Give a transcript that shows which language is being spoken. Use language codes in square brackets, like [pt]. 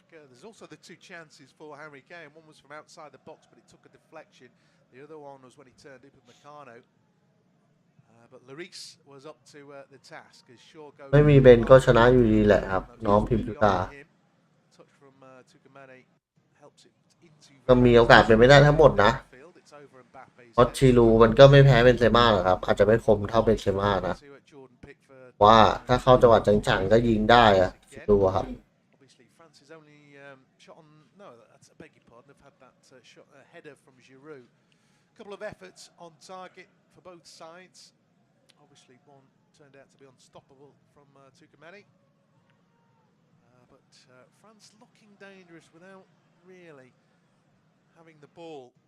[en] There's also the two chances for Harry Kane. One was from outside the box, but it took a deflection. The other one was when he turned up with Meccano. But Lloris was up to the task as Shaw goes. [th] ไม่มีเบนก็ชนะอยู่ดีแหละครับน้องพิมพิกา [en] Touch from Tukumane helps it into. [th] ก็มีโอกาสเป็นไม่ได้ทั้งหมดนะเพราะชิลูมันก็ไม่แพ้เบนเซม่าหรอกครับอาจจะไม่คมเท่าเบนเซม่านะว่าถ้าเข้าจังหวะจังๆก็ยิงได้อะคิดดูครับ [en] France's only shot on. No, that's a beg your pardon. They've had that shot header from Giroud. A couple of efforts on target for both sides. Obviously, one turned out to be unstoppable from Tukumane. But France looking dangerous without really having the ball.